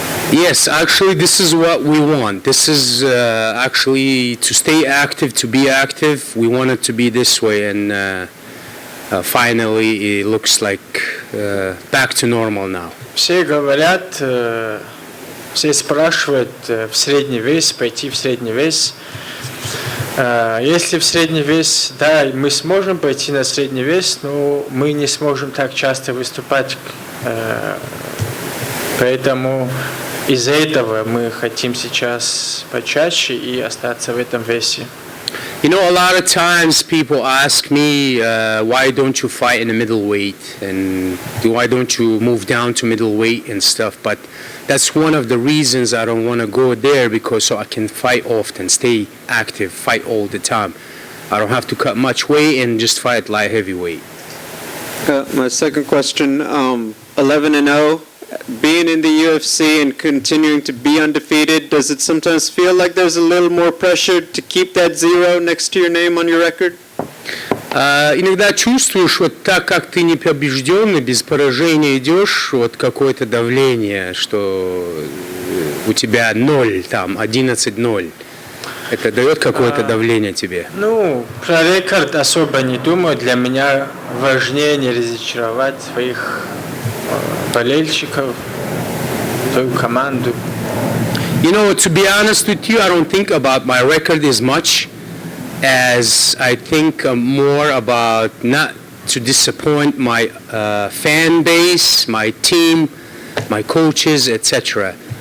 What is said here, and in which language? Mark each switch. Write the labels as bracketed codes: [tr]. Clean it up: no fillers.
[en] Yes, actually, this is what we want. This is actually to stay active, to be active. We want it to be this way, and finally, it looks like back to normal now. [ru] Все говорят, все спрашивают в средний вес, пойти в средний вес. Если в средний вес, да, мы сможем пойти на средний вес, но мы не сможем так часто выступать. Поэтому из-за этого мы хотим сейчас почаще и остаться в этом весе. [en] You know, a lot of times people ask me, why don't you fight in the middleweight, and why don't you move down to middleweight and stuff, but that's one of the reasons I don't want to go there, because so I can fight often, stay active, fight all the time. I don't have to cut much weight and just fight light heavyweight. My second question, 11-0, being in the UFC and continuing to be undefeated, does it sometimes feel like there's a little more pressure to keep that 0 next to your name on your record? [ru] Иногда чувствуешь, вот так как ты не побежденный, без поражения идешь, вот какое-то давление, что у тебя 0, там, 11-0. Это дает какое-то давление тебе? Ну, про рекорд особо не думаю. Для меня важнее не разочаровать своих болельщиков. свою команду. [en] You know, to be honest with you, I don't think about my record as much as I think more about not to disappoint my fan base, my team, my coaches, etc.